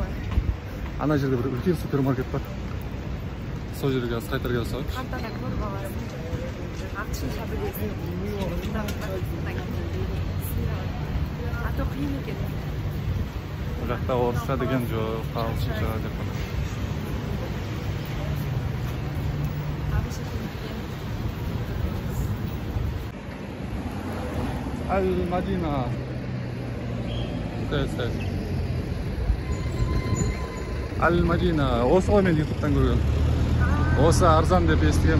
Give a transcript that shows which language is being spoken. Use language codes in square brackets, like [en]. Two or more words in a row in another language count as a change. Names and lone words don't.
[kk] Ана жерде бір үлкен супермаркет бар. Сол жерге қайтарга жасайық. Қантана көріп аласың. Ағылшынша білесің. [ru] А то [kk] қиын екен. Бұл жақта орысша деген жоқ, ағылшынша деп қана. Аль-Мадина. Аль-Мадина. Осы ғой мен YouTube'дан көрген. Осы арзан деп естігем.